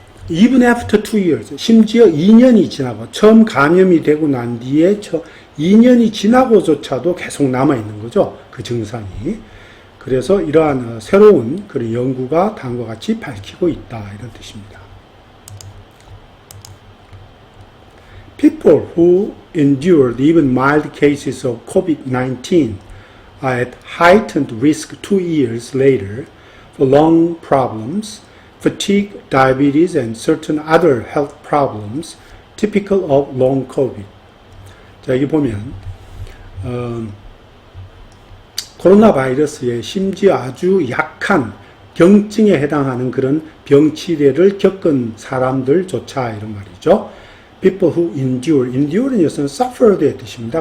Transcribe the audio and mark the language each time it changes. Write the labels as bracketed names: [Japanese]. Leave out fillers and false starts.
[English] Even after 2 years, [Korean] 심지어 2년이 지나고 처음 감염이 되고 난 뒤에 2년이 지나고조차도 계속 남아 있는 거죠. 그 증상이. 그래서 이러한 새로운 그런 연구가 다음과 같이 밝히고 있다 이런 뜻입니다. [English] People who endured even mild cases of COVID-19 are at heightened risk 2 years later for lung problems, fatigue, diabetes, and certain other health problems typical of long COVID. [Korean] 자, 여기 보면 코로나 바이러스에 심지어 아주 약한 경증에 해당하는 그런 병치레를 겪은 사람들조차 이런 말이죠. [English] People who endure [Korean] 는 이것은 suffered의 뜻입니다.